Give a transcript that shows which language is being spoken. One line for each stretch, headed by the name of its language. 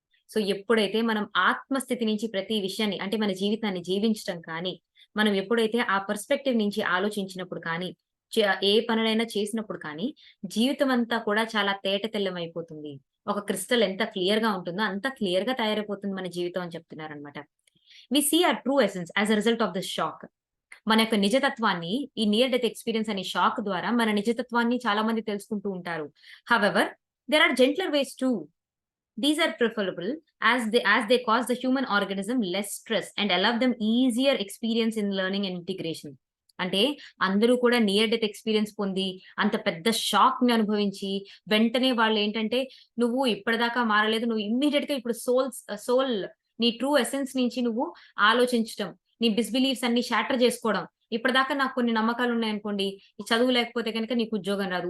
Telugu: So ఎప్పుడైతే మనం ఆత్మస్థితి నుంచి ప్రతి విషయాన్ని అంటే మన జీవితాన్ని జీవించటం కానీ, మనం ఎప్పుడైతే ఆ పర్స్పెక్టివ్ నుంచి ఆలోచించినప్పుడు కానీ, ఏ పనులైనా చేసినప్పుడు కానీ, జీవితం అంతా కూడా చాలా తేటతెల్లమైపోతుంది. ఒక క్రిస్టల్ ఎంత క్లియర్‌గా ఉంటుందో అంత క్లియర్‌గా తయారైపోతుంది మన జీవితం అని చెప్తున్నారనమాట.
English: We see our true essence as a result of this shock.
Telugu: మన యొక్క నిజతత్వాన్ని ఈ నియర్ డెత్ ఎక్స్‌పీరియన్స్ అనే షాక్ ద్వారా మన నిజతత్వాన్ని చాలా మంది తెలుసుకుంటూ ఉంటారు.
English: However there are gentler ways too. These are preferable as they cause the human organism less stress and allow them easier experience in learning and integration.
Telugu: అంటే అందరూ కూడా నియర్ డెత్ ఎక్స్‌పీరియన్స్ పొంది, అంత పెద్ద షాక్‌ని అనుభవించి, వెంటనే వాళ్ళేంటంటే, "నువ్వు ఇప్పటిదాకా మారలేదు. నువ్వు ఇమ్మీడియేట్‌గా ఇప్పుడు సోల్ నీ ట్రూ ఎసెన్స్ నుంచి నువ్వు ఆలోచించటం, నీ బిలీఫ్స్ అన్నీ షాటర్ జేసుకోవడం. ఇప్పటిదాకా నాకు కొన్ని నమ్మకాలున్నాయనుకోండి, ఈ చదువు లేకపోతే గనక నీకు ఉద్యోగం రాదు.